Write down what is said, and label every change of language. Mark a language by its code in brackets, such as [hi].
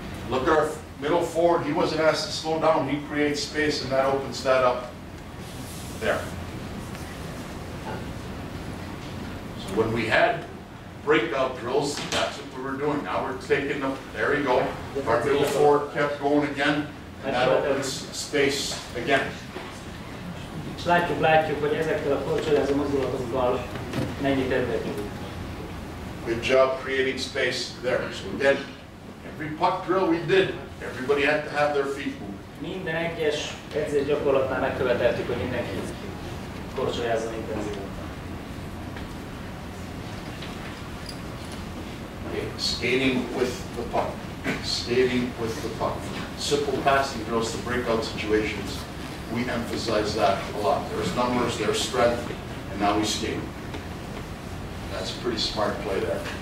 [en] Look at our middle forward. He wasn't asked to slow down. He creates space, and that opens that up there. So when we had breakout drills, that's what we were doing. Now we're taking them. There you go. Our middle forward kept going again. And that opens space again. [hu] És látjuk, hogy ezekkel a korcsolyázó mozdulatokkal mennyi terület nyújt. [en] Good job creating space there. So again, every puck drill we did, everybody had to have their feet moved. [hu] Minden egyes edzés gyakorlatnál megköveteltük, hogy mindenki korcsolyázzon intenzíven. [en] Okay, skating with the puck. Skating with the puck. Simple passing drills to breakout situations. We emphasize that a lot. There's numbers, there's strength, and now we skate. That's a pretty smart play there.